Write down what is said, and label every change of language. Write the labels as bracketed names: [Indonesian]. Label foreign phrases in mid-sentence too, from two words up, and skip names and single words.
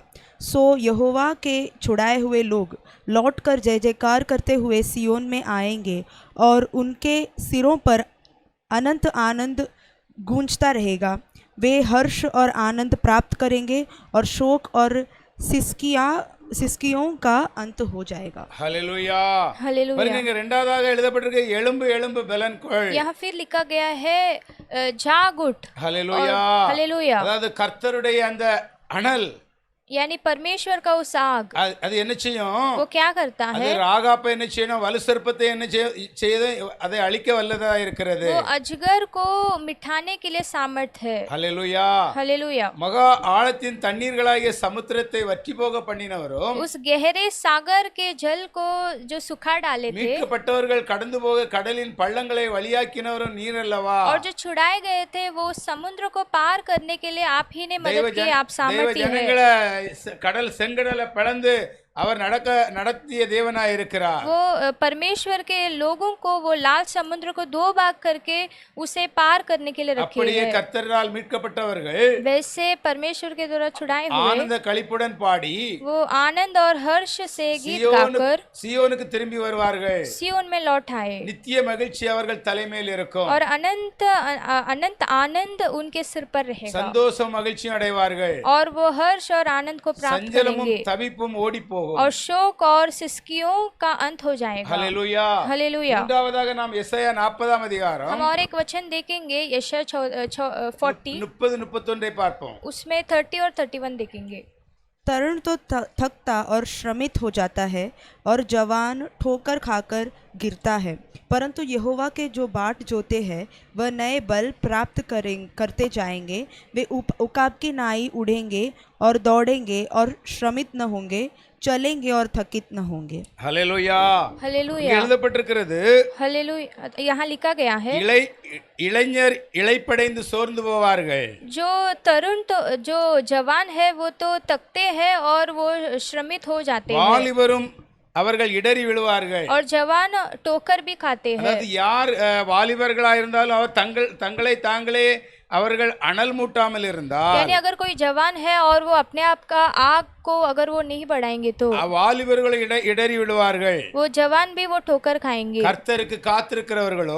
[Hindi] सो यहोवा के छुड़ाए हुए लोग लौटकर जय जयकार करते हुए सियोन में आएंगे और उनके सिरों पर अनंत आनंद गूंजता रहेगा। वे हर्ष और आनंद प्राप्त करेंगे और शोक और सिसकियों का अंत हो जाएगा। [Tamil] ஹல்லேலூயா. [Hindi] हालेलुया। [Tamil] பாருங்க இங்க இரண்டாவதாக எழுதப்பட்டிருக்கு எழும்பு எழும்பு பலன் கொள். [Hindi] यहाँ फिर लिखा गया है जाग उठ। [Tamil] ஹல்லேலூயா. [Hindi] हालेलुया। [Tamil] அதாவது கர்த்தருடைய அந்த அனல் [Hindi] यानी परमेश्वर का उस आग [Tamil] அது என்ன செய்யும்? [Hindi] वो क्या करता [Tamil] அது [Hindi] है? [Tamil] ராகாப்பை என்ன செய்யணும்? வலு சர்ப்பத்தை என்ன செய்து அதை அழிக்க வல்லதா இருக்கிறது. [Hindi] वो अजगर को मिठाने के लिए सामर्थ है। [Tamil] ஹல்லேலூயா. [Hindi] हालेलुया। [Tamil] மகா ஆழத்தின் தண்ணீர்களாகிய சமுத்திரத்தை வற்றி போக பண்ணினவரும் [Hindi] उस गहरे सागर के जल को जो सुखा डाले थे [Tamil] மீட்கப்பட்டவர்கள் கடந்து போக கடலின் பள்ளங்களை வழியாக்கினவரும் நீர் அல்லவா. [Hindi] और जो छुड़ाए गए थे वो समुद्र को पार करने के लिए आप ही ने मदद की, आप [Tamil] தேவ [Hindi] सामर्थ्य है। [Tamil] ஜனங்களை கடல் செங்கடலை பிளந்து அவர் நடத்திய தேவனாய் இருக்கிறார். [Hindi] वो परमेश्वर के लोगों को वो लाल समुद्र को दो भाग करके उसे पार करने के लिए रखे [Tamil] அப்படியே [Hindi] हैं। [Tamil] கர்த்தரால் மீட்கப்பட்டவர்கள் [Hindi] वैसे परमेश्वर के द्वारा छुड़ाए हुए [Tamil] ஆனந்த களிப்புடன் பாடி [Hindi] वो आनंद और हर्ष से गीत गाकर [Tamil] சியோனுக்கு திரும்பி வருவார்கள். [Hindi] सियोन में लौट आए [Tamil] நித்திய மகிழ்ச்சி அவர்கள் தலைமையில் இருக்கும். [Hindi] और अनंत आनंद उनके सिर पर रहेगा [Tamil] சந்தோஷம் மகிழ்ச்சி அடைவார்கள். [Hindi] और वो हर्ष और आनंद को प्राप्त [Tamil] சஞ்சலமும் [Hindi] करेंगे [Tamil] தவிப்பும் ஓடி போகும். [Hindi] और शोक और सिसकियों का अंत हो जाएगा। [Tamil] ஹல்லேலூயா. [Hindi] हालेलुया। [Tamil] மூன்றாவதாக நாம் எசாயா 40ஆம் அதிகாரம் [Hindi] हम और एक वचन देखेंगे यशायाह 40 [Tamil] 30-31 பார்ப்போம். [Hindi] उसमें 30 और 31 देखेंगे। तरुण तो थकता और श्रमित हो जाता है और जवान ठोकर खाकर गिरता है, परंतु यहोवा के जो बाट जोते हैं वह नए बल प्राप्त करते जाएंगे। वे उकाब की नाई उड़ेंगे और दौड़ेंगे और श्रमित न होंगे, चलेंगे और थकित न होंगे। [Tamil] ஹல்லேலூயா. [Hindi] हालेलुया। [Tamil] எழுதப்பட்டிருக்கிறது [Hindi] हालेलुया। यहाँ लिखा गया है [Tamil] இளைஞர் இளைப்படைந்து சோர்ந்து போவார்கள். [Hindi] जो तरुण तो जो जवान है वो तो थकते हैं और वो श्रमित हो जाते हैं [Tamil] வாலிபரும் அவர்கள் இடறி விழுவார்கள். [Hindi] और जवान टोकर भी खाते हैं। [Tamil] அதாவது யார் வாலிபர்களா இருந்தாலும் அவர் தங்களை தாங்களே அவர்கள் அனல் மூட்டாமல் இருந்தால் [Hindi] यानी अगर कोई जवान है और वो अपने आप का आग को अगर वो नहीं बढ़ाएंगे तो [Tamil] வாலிபர்கள் இடறி விழுவார்கள். [Hindi] वो जवान भी वो ठोकर खाएंगे। [Tamil] கர்த்தருக்கு காத்திருக்கிறவர்களோ